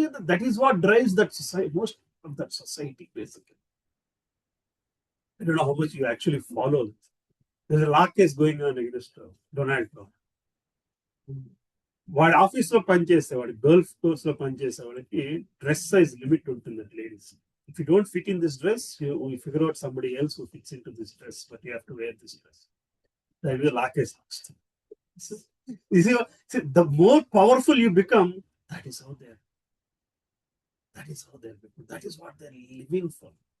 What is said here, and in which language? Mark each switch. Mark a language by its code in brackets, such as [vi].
[en] That is what drives that society, most of that society, basically. I don't know how much you actually follow this. There's a law case going on against Donald Trump. [te] వాడి office లో పనిచేసేవాడు, Gulf course లో పనిచేసేవాడికి dress size limit ఉంటుంది ladies. [en] If you don't fit in this dress, you figure out somebody else who fits into this dress, but you have to wear this dress. That is a law case. You see, the more powerful you become, that is how they're that is what they're living for.